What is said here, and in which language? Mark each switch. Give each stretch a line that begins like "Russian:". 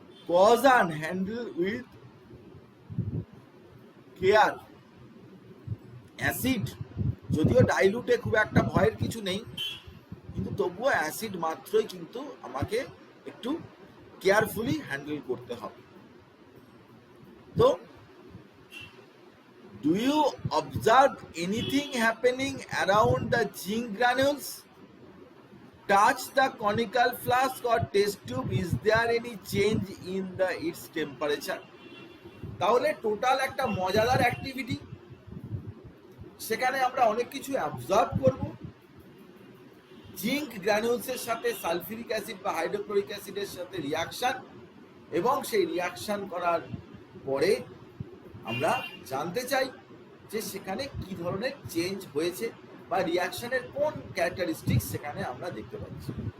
English: Cause and handle with care.
Bangla: Acid যদিও ডাইলুটে খুব একটা ভয়ের কিছু নেই, কিন্তু তবুও অ্যাসিড মাত্রই কিন্তু আমাকে একটু কেয়ারফুলি হ্যান্ডেল করতে হবে।
English: তো do you observe anything happening around the zinc granules? Touch the conical flask or test tube. Is there any change in its temperature?
Bangla: তাহলে টোটাল একটা মজাদার অ্যাক্টিভিটি, সেখানে আমরা অনেক কিছু অবজার্ভ করব। জিঙ্ক গ্রানুলসের সাথে সালফিউরিক অ্যাসিড বা হাইড্রোক্লোরিক অ্যাসিডের সাথে রিয়াকশন, এবং সেই রিয়াকশন করার পরে আমরা জানতে চাই যে সেখানে কি ধরনের চেঞ্জ হয়েছে বা রিয়াকশনের কোন ক্যারেক্টারিস্টিক্স সেখানে আমরা দেখতে পাচ্ছি।